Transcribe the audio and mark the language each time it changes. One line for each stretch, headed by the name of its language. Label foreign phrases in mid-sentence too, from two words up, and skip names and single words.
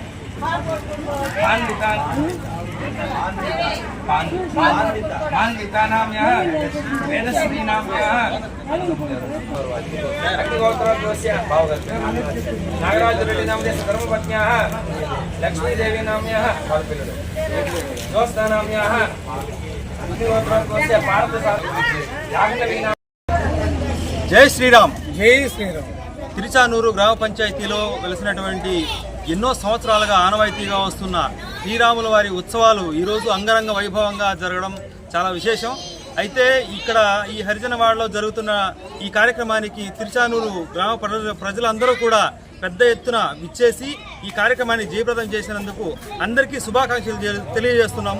Sanskrit: मान्विता नाम्न्याः वेदश्री नाम्न्याः अग्निगोत्रोस्य नागराजरेड्डी नामदेश धर्मपत्न्याः लक्ष्मीदेवी नाम्न्याः ज्योत्स्ना नाम्न्याः अग्निगोत्रोस्य पार्थसारथी
Hindi: जय श्रीराम.
Telugu: జై శ్రీరామ్. తిరుచానూరు గ్రామ పంచాయతీలో వెలిసినటువంటి ఎన్నో సంవత్సరాలుగా ఆనవాయితీగా వస్తున్న శ్రీరాముల వారి ఉత్సవాలు ఈరోజు అంగరంగ వైభవంగా జరగడం చాలా విశేషం. అయితే ఇక్కడ ఈ హరిజనవాడలో జరుగుతున్న ఈ కార్యక్రమానికి తిరుచానూరు గ్రామ ప్రజలందరూ కూడా పెద్ద ఎత్తున విచ్చేసి ఈ కార్యక్రమాన్ని జయప్రదం చేసినందుకు అందరికీ శుభాకాంక్షలు తెలియజేస్తున్నాము.